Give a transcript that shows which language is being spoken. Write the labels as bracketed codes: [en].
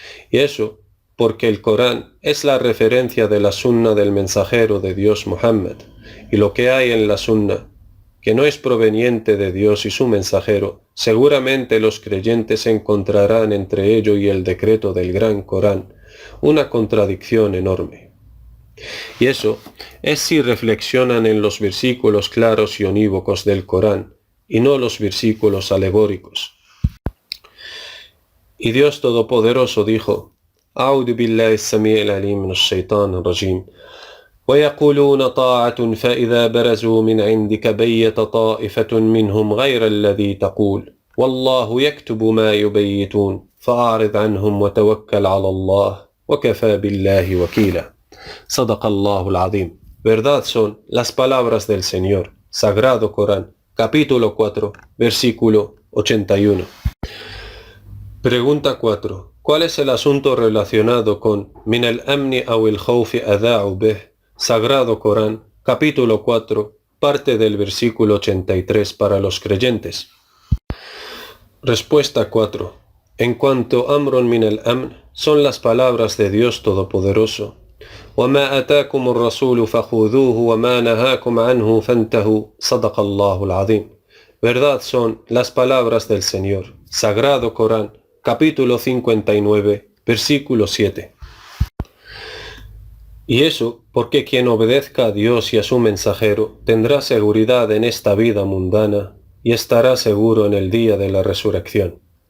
[es] Y eso porque el Corán es la referencia de la sunna del mensajero de Dios Muhammad, y lo que hay en la sunna, que no es proveniente de Dios y su mensajero, seguramente los creyentes encontrarán entre ello y el decreto del gran Corán una contradicción enorme. Y eso es si reflexionan en los versículos claros y unívocos del Corán, y no los versículos alegóricos. Y Dios Todopoderoso dijo: [ar] أعوذ بالله السميع العليم من الشيطان الرجيم ويقولون طاعة فإذا برزوا من عندك بيت طائفة منهم غير الذي تقول والله يكتب ما يبيتون فأعرض عنهم وتوكل على الله وكفى بالله وكيلا صدق الله العظيم. [es] Verdad son las palabras del Señor. Sagrado Corán, capítulo 4, versículo 81. Pregunta 4. ¿Cuál es el asunto relacionado con [ar] min al-amni aw al-khawfi adha'u bih? [es] Sagrado Corán, capítulo 4, parte del versículo 83 para los creyentes. Respuesta 4. En cuanto [ar] amrun min al-amn [es] son las palabras de Dios Todopoderoso. [ar] وما آتاكم الرسول فخذوه وما نهاكم عنه فانتهوا صدق الله العظيم. [es] Verdad son las palabras del Señor. Sagrado Corán, capítulo 59, versículo 7. Y eso porque quien obedezca a Dios y a su mensajero tendrá seguridad en esta vida mundana y estará seguro en el día de la resurrección.